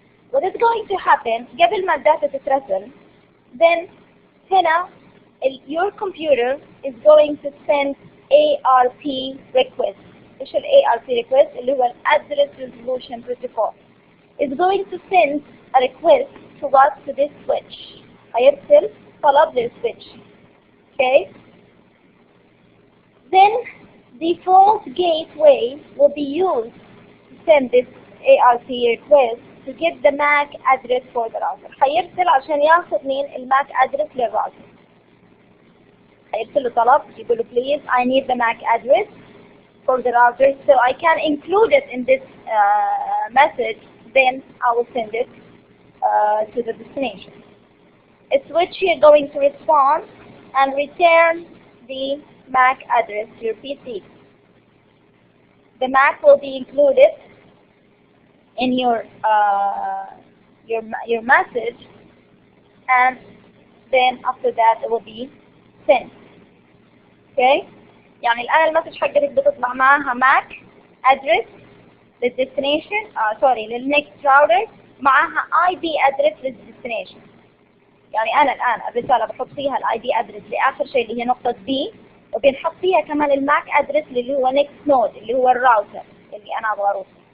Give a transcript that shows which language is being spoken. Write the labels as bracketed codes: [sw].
[en] What is going to happen [ar] قبل ما الداتا تترسل, [en] then [ar] هنا [en] your computer is going to send ARP request. [ar] ايش ال ARP request اللي هو Address Resolution Protocol. [en] It's going to send a request to what? To this switch. [ar] هيرسل طلب للسwitch. [en] Okay? Then default gateway will be used to send this ARP request to get the MAC address for the router. [ar] هيرسل عشان ياخذ مين الماك address للراوتر. هيرسل له طلب يقول له [en] please I need the MAC address for the router so I can include it in this message, then I will send it to the destination. A switch is going to respond and return the MAC address to your PC. The MAC will be included in your message, and then after that it will be sent. Okay? [ar] يعني الآن المسج حقتك بتطلع معها MAC address للدestination [en] للnext router [ar] معها IP address للدestination. يعني أنا الآن الرسالة بحط فيها ال IP address لآخر شيء اللي هي نقطة B، وبنحط فيها كمان الماك address اللي هو [en] next node [ar] اللي هو الراوتر اللي أنا أبغى أروحه.